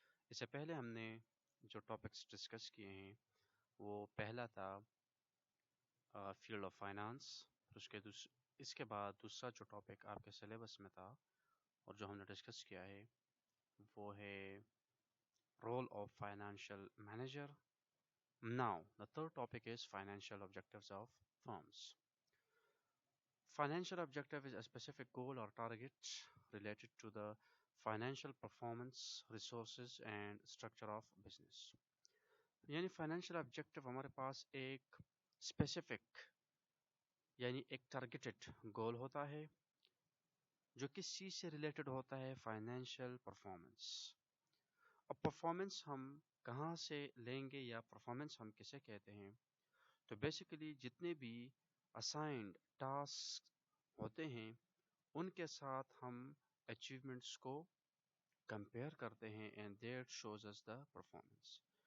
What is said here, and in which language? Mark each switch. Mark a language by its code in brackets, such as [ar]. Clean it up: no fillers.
[ur] اس سے پہلے ہم نے جو ٹاپکس ڈسکس کیے ہیں وہ پہلا تھا فیلڈ آف فائنانس. اس کے بعد دوسرا جو ٹاپک آپ کے سلیبس میں تھا اور جو ہم نے ڈسکس کیا ہے وہ ہے role of financial manager. [en] Now, the third topic is financial objectives of firms. Financial objective is a specific goal or target related to the financial performance, resources and structure of business. [ur] یعنی financial objective ہمارے پاس ایک specific یعنی ایک targeted goal ہوتا ہے جو کس چیز سے related ہوتا ہے financial performance. اب performance ہم کہاں سے لیں گے یا performance ہم کسے کہتے ہیں؟ تو بیسیکلی جتنے بھی اسائنڈ ٹاسک ہوتے ہیں ان کے ساتھ ہم اچیومنٹس کو کمپیئر کرتے ہیں [en] And that shows us the performance.